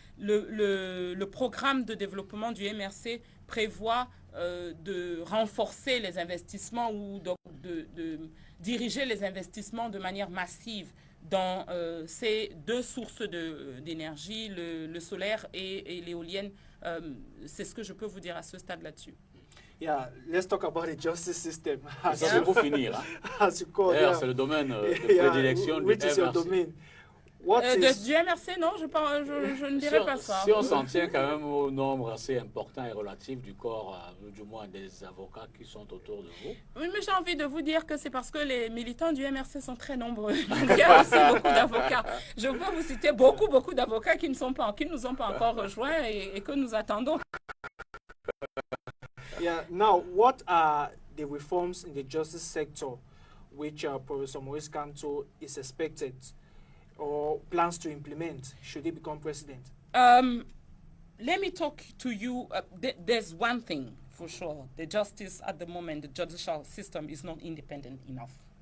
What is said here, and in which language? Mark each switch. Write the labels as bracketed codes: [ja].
[fr] Le programme de développement du MRC prévoit de renforcer les investissements ou de diriger les investissements de manière massive dans ces deux sources d'énergie, le solaire et l'éolienne. C'est ce que je peux vous dire à ce stade là-dessus. [en] Yeah, let's talk about the justice system. [fr] Ça, c'est pour finir. Hein. C'est le domaine de prédilection du [en] Which is your domain? [fr] Du MRC, non, je ne dirais pas ça. Si on s'en tient quand même au nombre assez important et relatif du corps, du moins des avocats qui sont autour de vous. Oui, mais j'ai envie de vous dire que c'est parce que les militants du MRC sont très nombreux. Il y a aussi beaucoup d'avocats. Je peux vous citer beaucoup d'avocats qui ne nous ont pas encore rejoints et que nous attendons. [en] Yeah. Now, what are the reforms in the justice sector which Professor Maurice Kamto is expected or plans to implement should he become president? Let me talk to you. There's one thing for sure. The justice at the moment, the judicial system is not independent enough.